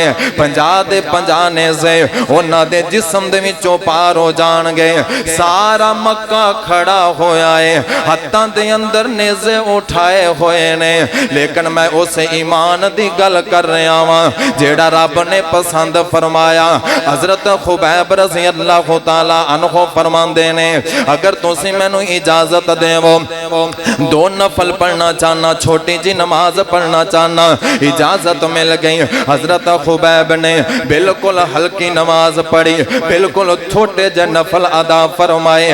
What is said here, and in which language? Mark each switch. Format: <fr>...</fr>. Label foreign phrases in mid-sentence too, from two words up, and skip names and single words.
<pa>50 دے 50 نیزے اوہناں دے جسم دے وچوں پار ہو جانگے. سارا مکہ کھڑا ہویا ہے، ہتھاں دے اندر نیزے اٹھائے ہوئے نے. لیکن میں اس ایمان دی گل کر رہا واں جیہڑا رب نے پسند فرمایا. حضرت خبیب</pa> <ar>رضي الله تعالى عنه</ar> <pa>فرماندے نے اگر تسی مینوں اجازت دیوو 2 نفل پڑھنا چاہنا، چھوٹی جی نماز پڑھنا چاہنا، اجازت مل گئی. حضرت خبیب نے بالکل ہلکی نماز پڑھی، بالکل چھوٹے جے نفل ادا فرمائے.</pa>